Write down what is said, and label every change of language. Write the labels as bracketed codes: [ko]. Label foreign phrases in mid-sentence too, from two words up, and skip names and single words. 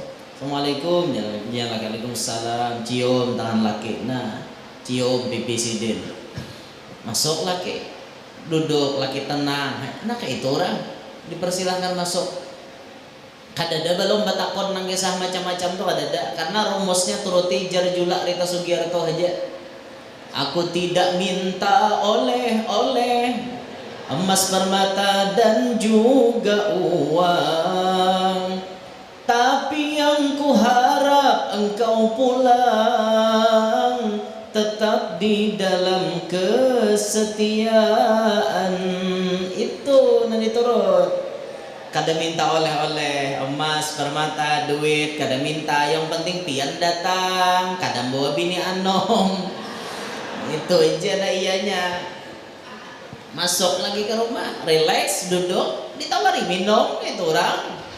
[id] Assalamualaikum, jalan laki, waalaikumsalam, cium tangan laki. Nah cium pipi sidin. Masuk laki, duduk laki tenang. Nah kayak itu orang dipersilahkan masuk. [bjn] Kadada belum batakon nang kisah macam-macam tuh kadada, karena rumusnya turuti jar julak Rita Sugiarto aja. [id] Aku tidak minta oleh-oleh emas, permata dan juga uang, tapi yang ku harap engkau pulang tetap di dalam kesetiaan. Itu nanti turut. [bjn] Kada minta oleh-oleh emas, permata, duit, kada minta, yang penting pian datang, kada bawa bini anom. [id] Itu aja lah ianya. Masuk lagi ke rumah, relax, duduk, ditawari minum, itu orang.